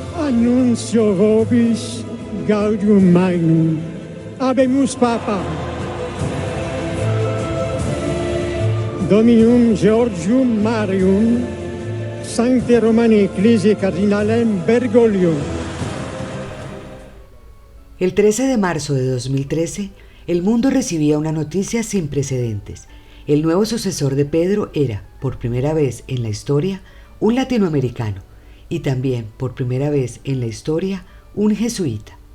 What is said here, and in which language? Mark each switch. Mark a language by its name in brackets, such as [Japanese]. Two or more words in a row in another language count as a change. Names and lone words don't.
[Latin] Annuncio vobis gaudium magnum. Habemus Papa. Dominum Georgium Marium, Sancte Romani Ecclesiae Cardinalem Bergoglio. [Spanish] El 13 de marzo de 2013, el mundo recibía una noticia sin precedentes. El nuevo sucesor de Pedro era, por primera vez en la historia, un latinoamericano y también, por primera vez en la historia, un jesuita.